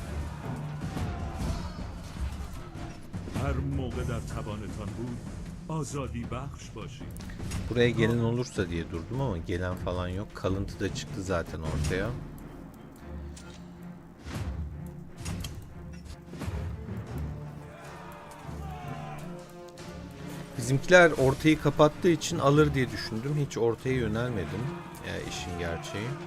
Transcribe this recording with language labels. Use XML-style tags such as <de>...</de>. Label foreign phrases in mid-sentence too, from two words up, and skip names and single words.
<fa>هر موقع در توانتان بود آزادی بخش باشی.</fa> <tr>Buraya gelen olursa diye durdum ama gelen falan yok. Kalıntı da çıktı zaten ortaya. Bizimkiler ortayı kapattığı için alır diye düşündüm. Hiç ortaya yönelmedim. Yani işin gerçeği.</tr>